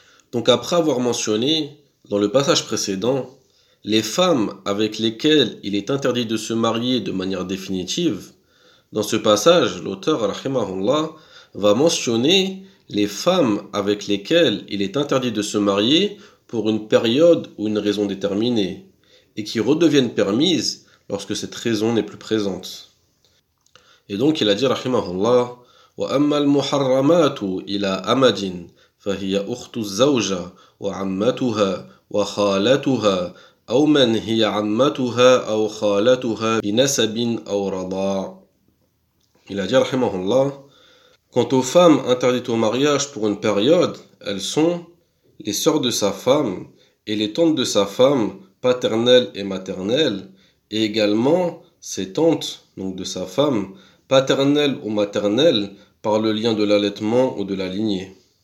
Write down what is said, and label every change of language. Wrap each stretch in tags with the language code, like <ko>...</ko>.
<fr>Donc après avoir mentionné, dans le passage précédent, les femmes avec lesquelles il est interdit de se marier de manière définitive, dans ce passage, l'auteur, rahimahullah, va mentionner les femmes avec lesquelles il est interdit de se marier pour une période ou une raison déterminée, et qui redeviennent permises lorsque cette raison n'est plus présente. Et donc il a dit,</fr> <ar>rahimahullah, وَأَمَّا الْمُحَرَّمَاتُ إِلَىٰ أَمَدٍ فَهِيَ أُخْتُ الزَّوْجَ وَعَمَّتُهَا وَخَالَتُهَا أو من هي عمتها أو خالتها بنسب أو رضاع.</ar> <fr>Il a dit, rahimahullah, quant aux femmes interdites au mariage pour une période, elles sont les sœurs de sa femme et les tantes de sa femme, paternelles et maternelles, et également ses tantes, donc de sa femme, paternelles ou maternelles, par le lien de l'allaitement ou de la lignée.</fr>